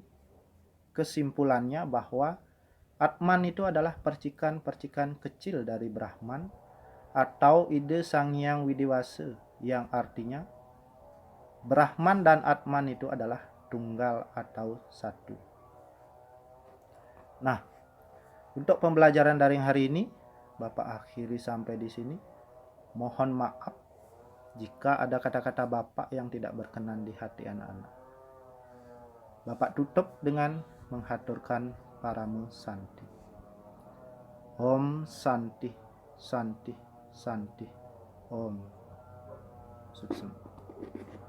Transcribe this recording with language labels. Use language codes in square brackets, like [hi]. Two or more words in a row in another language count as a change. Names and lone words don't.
[id] Kesimpulannya bahwa Atman itu adalah percikan-percikan kecil dari Brahman atau ide Sang Hyang Widiwasa, yang artinya Brahman dan Atman itu adalah tunggal atau satu. Nah, untuk pembelajaran daring hari ini Bapak akhiri sampai di sini. Mohon maaf jika ada kata-kata Bapak yang tidak berkenan di hati anak-anak. Bapak tutup dengan menghaturkan [sa] Paramo Santi. Om Santi, Santi, Santi. Om. Suksema.